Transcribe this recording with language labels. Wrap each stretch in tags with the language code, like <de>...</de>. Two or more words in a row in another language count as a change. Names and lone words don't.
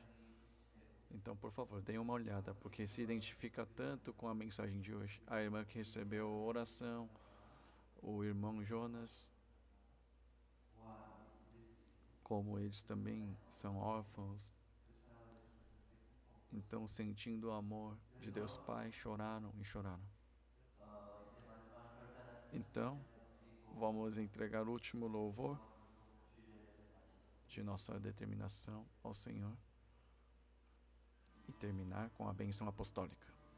<pt>Então, por favor, deem uma olhada, porque se identifica tanto com a mensagem de hoje. A irmã que recebeu oração, o irmão Jonas, como eles também são órfãos, então, sentindo o amor de Deus Pai, choraram e choraram.</pt> <ko>이제 마지막 결단을</ko> <pt>Então, vamos entregar o último louvor de nossa determinação ao Senhor e terminar com a bênção apostólica.</pt>